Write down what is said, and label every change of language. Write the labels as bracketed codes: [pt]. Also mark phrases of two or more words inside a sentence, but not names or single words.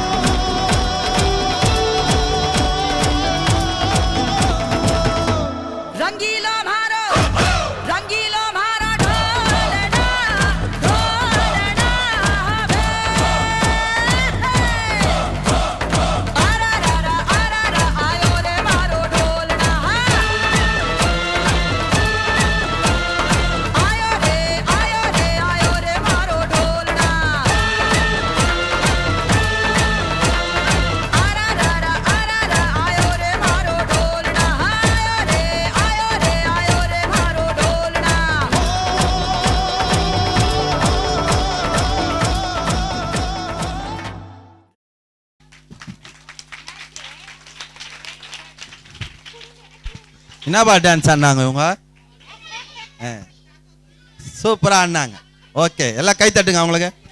[raj] रंगीला मारो ढोलना ढोलना आयो रे मारो ढोलना, आयो रे मारो ढोलना। आयो रे मारो ढोलना, आयो रे मारो ढोलना। [ta] என்னப்பா டான்ஸ் ஆடினாங்க இவங்க? சூப்பரா ஆடினாங்க. ஓகே, எல்லாம் கை தட்டுங்க அவங்களுக்கு.